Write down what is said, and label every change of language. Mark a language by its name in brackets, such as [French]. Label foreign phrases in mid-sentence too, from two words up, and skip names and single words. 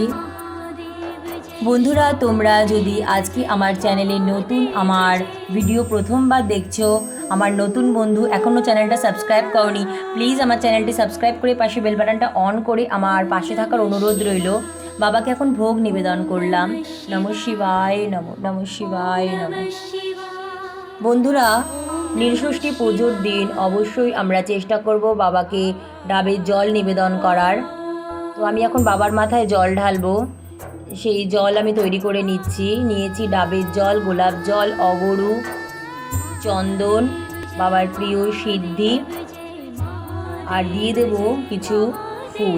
[Bangla] বন্ধুরা, তোমরা যদি আজকে আমার চ্যানেলে নতুন, আমার ভিডিও প্রথমবার দেখছো, আমার নতুন বন্ধু এখনও চ্যানেলটা সাবস্ক্রাইব করনি, প্লিজ আমার চ্যানেলটি সাবস্ক্রাইব করে পাশে [English] bell buttonটা [Bangla] অন করে আমার পাশে থাকার অনুরোধ রইল। বাবাকে এখন ভোগ নিবেদন করলাম। [Sanskrit] নমঃ শিবায় নমঃ। নমঃ শিবায় নমঃ। [Bangla] বন্ধুরা, নীলষষ্ঠী পুজোর দিন অবশ্যই আমরা চেষ্টা করব বাবাকে ডাবের জল নিবেদন করার। তো আমি এখন বাবার মাথায় জল ঢালবো। সেই জল আমি তৈরি করে নিয়েছি ডাবের জল, গোলাপ জল, অগরু, চন্দন, বাবার প্রিয় সিদ্ধি আর দিয়ে দেব কিছু ফুল।